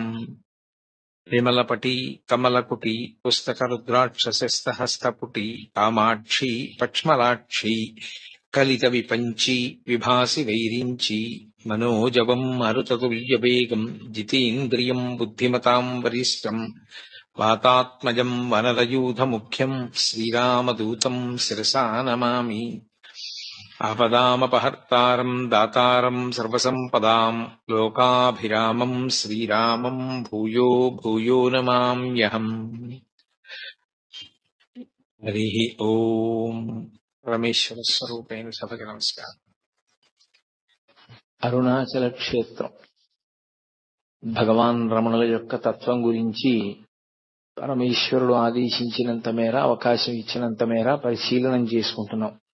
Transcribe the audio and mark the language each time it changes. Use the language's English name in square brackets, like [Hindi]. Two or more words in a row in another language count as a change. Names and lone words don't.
[Sanskrit] विमलपटी कमलकुटी पुस्तकरुद्राक्षसस्तहस्तपुटी कामाक्षी पक्ष्मलाक्षी कलितविपञ्ची विभासि वैरिञ्ची मनोजवम् मरुततुल्यवेगम् जितेन्द्रियम् बुद्धिमताम् वरिष्ठम् वातात्मजम् वनरयूथमुख्यम् श्रीरामदूतम् शिरसा नमामि। आपदामपहर्तारम् दातारम् सर्वसम्पदाम् लोकाभिरामम् श्रीरामम् भूयो भूयो नमाम्यहम्। हरिः ओम्। [Telugu] పరమేశ్వర స్వరూపైన సభకి నమస్కారం. అరుణాచల క్షేత్రం భగవాన్ రమణుల యొక్క తత్వం గురించి పరమేశ్వరుడు ఆదేశించినంత మేర అవకాశం ఇచ్చినంత మేర పరిశీలనం చేసుకుంటున్నాం.